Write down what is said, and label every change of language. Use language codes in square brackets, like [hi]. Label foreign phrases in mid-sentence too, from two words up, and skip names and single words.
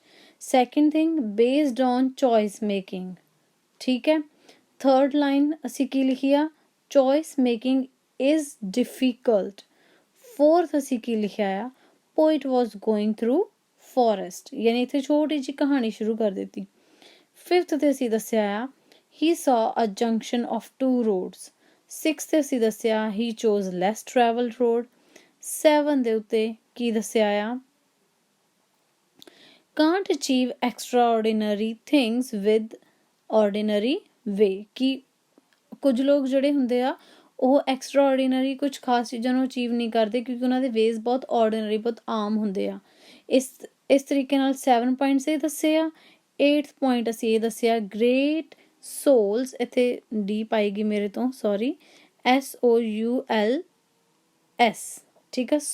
[en] Second thing, based on choice making, [pa] ਠੀਕ ਹੈ। [en] Third line [pa] ਅਸੀਂ ਕੀ ਲਿਖੀ ਆ? [en] Choice making is difficult. [pa] ਫੋਰਥ ਅਸੀਂ ਕੀ ਲਿਖਿਆ ਆ? [en] Poet was going through forest, [pa] ਯਾਨੀ ਇੱਥੇ ਛੋਟੀ ਜਿਹੀ ਕਹਾਣੀ ਸ਼ੁਰੂ ਕਰ ਦਿੱਤੀ। ਫਿਫਥ ਤੇ ਅਸੀਂ ਦੱਸਿਆ ਆ [en] he saw a junction of two roads। [pa] ਸਿਕਸਥ ਤੇ ਅਸੀਂ ਦੱਸਿਆ [en] he chose less traveled road। [pa] 7 ਦੇ ਉੱਤੇ ਕੀ ਦੱਸਿਆ ਆ? [en] can't achieve extraordinary things with ordinary way। [pa] ਕਿ ਕੁਝ ਲੋਕ ਜਿਹੜੇ ਹੁੰਦੇ ਆ ਉਹ ਐਕਸਟਰਾਆਰਡੀਨਰੀ ਕੁਝ ਖਾਸ ਚੀਜ਼ਾਂ ਨੂੰ ਅਚੀਵ ਨਹੀਂ ਕਰਦੇ ਕਿਉਂਕਿ ਉਹਨਾਂ ਦੇ ਵੇਜ਼ ਬਹੁਤ ਆਰਡੀਨਰੀ, ਬਹੁਤ ਆਮ ਹੁੰਦੇ ਆ। ਇਸ ਤਰੀਕੇ ਨਾਲ 7 ਪੁਆਇੰਟਸ ਇਹ ਦੱਸੇ ਆ। 8th ਪੁਆਇੰਟ ਅਸੀਂ ਇਹ ਦੱਸਿਆ [en] Great souls, [pa] ਇੱਥੇ ਡੀ ਪਾਏਗੀ ਮੇਰੇ ਤੋਂ, ਸੌਰੀ, SOULS, ਠੀਕ ਹੈ।